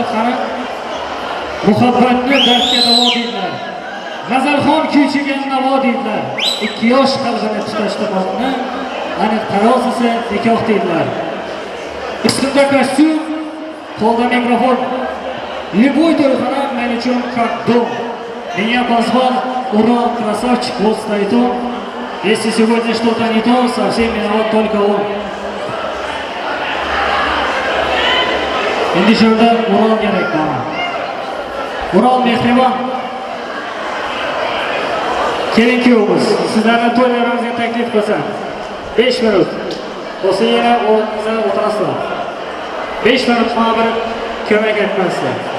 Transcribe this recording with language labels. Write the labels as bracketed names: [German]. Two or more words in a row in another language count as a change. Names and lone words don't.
[Uzbek] Qani muhabbatni dardga davo deydilar. G'azalxon kuychigan navo deydilar. 2 yosh qalbini tutashtirmoqni aniq taroz esa nikoh deydilar. Ustimda kostyum, qo'lda mikrofon. Любой to'yxona men uchun [Russian] как дом. Меня позвал Урал красавчик, вот стоит он. Если сегодня что-то не то, совсем виноват только он. [Uzbek] Endi shunda Урал kerak bana. Урал mehribon. Keling kuyovimiz, sizlarni to'ylaringizga taklif qilsam 5 minut. Bo'lsa yana o'rningizga o'tirasizlar. 5 minut mana bir ko'mak etmasizlar.